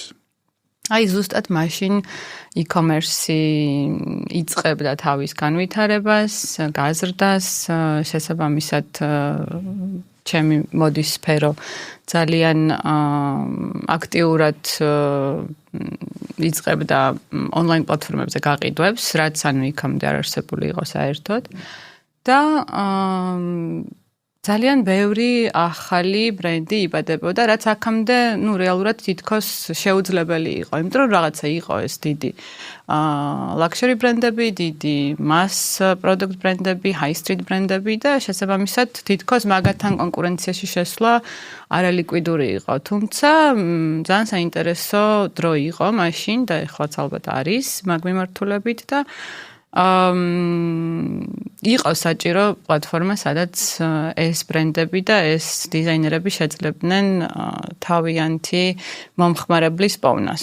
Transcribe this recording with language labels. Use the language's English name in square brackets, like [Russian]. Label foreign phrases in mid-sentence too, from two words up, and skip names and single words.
[Georgian] აი ზუსტად მაშინ e-commerce იწყებდა თავის განვითარებას, გაზრდას, შესაბამისად ჩემი მოდის სფერო ძალიან აქტიურად იწყებდა ონლაინ პლატფორმებზე გაყიდვებს, რაც ანუ იქამდე არ არსებული იყო საერთოდ და ძალიან ბევრი ახალი ბრენდი იბადებოდა, რაც აქამდე, რეალურად თითქოს შეუძლებელი იყო, იმიტომ რომ რაღაცა იყო ეს დიდი luxury ბრენდები, დიდი [English] mass product [Georgian] ბრენდები, [English] high street [Georgian] ბრენდები და შესაბამისად თითქოს მაგათთან კონკურენციაში შესვლა არალიკვიდური იყო. თუმცა ძალიან საინტერესო დრო იყო მაშინ და ეხლაც ალბათ არის მაგ მიმართულებით და იყო საჭირო პლატფორმა, სადაც ეს ბრენდები და ეს დიზაინერები შეძლებდნენ თავიანთი მომხმარებლის პოვნას.